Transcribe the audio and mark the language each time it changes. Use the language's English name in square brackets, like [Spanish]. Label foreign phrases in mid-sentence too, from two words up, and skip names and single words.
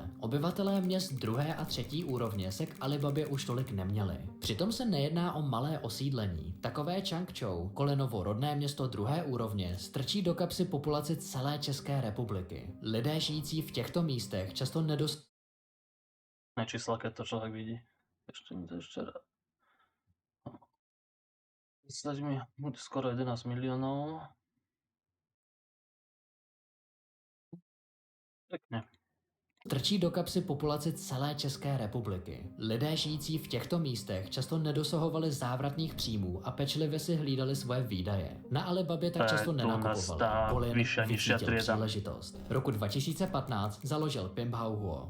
[Czech] Obyvatelé měst druhé a třetí úrovně se k Alibabě už tolik neměli. Přitom se nejedná o malé osídlení. Takové Changchou, Colinovo rodné město druhé úrovně, strčí do kapsy populaci celé České republiky. Lidé žijící v těchto místech často [Slovak] Čísla, keď to človek vidí. Ešte raz. Myslíš mi, skoro 11 miliónov. Pekne. [Czech] Trčí do kapsy populaci celé České republiky. Lidé žijící v těchto místech často nedosahovali závratných příjmů a pečlivě si hlídali svoje výdaje. Na Alibabě tak často nenakupovali. Colin vycítil příležitost. Roku 2015 založil Pimphao.